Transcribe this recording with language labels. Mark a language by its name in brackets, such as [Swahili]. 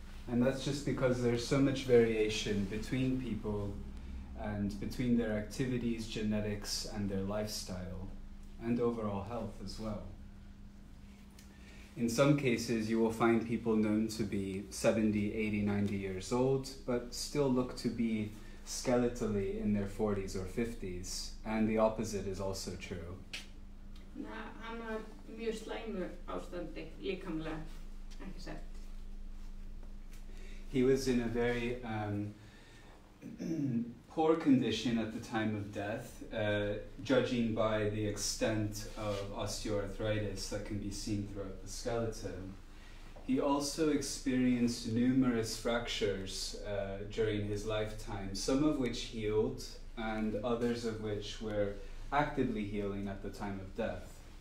[English] And that's just because there's so much variation between people and between their activities, genetics, and their lifestyle, and overall health as well. In some cases, you will find people known to be 70, 80, 90 years old, but still look to be skeletally in their 40s or 50s, and the opposite is also true. [Icelandic] Hann var mjög slæmu ástandi, líkamlega, ekki satt. [English] He was in a very poor condition at the time of death, judging by the extent of osteoarthritis that can be seen throughout the skeleton. He also experienced numerous fractures during his lifetime, some of which healed and others of which were actively healing at the time of death.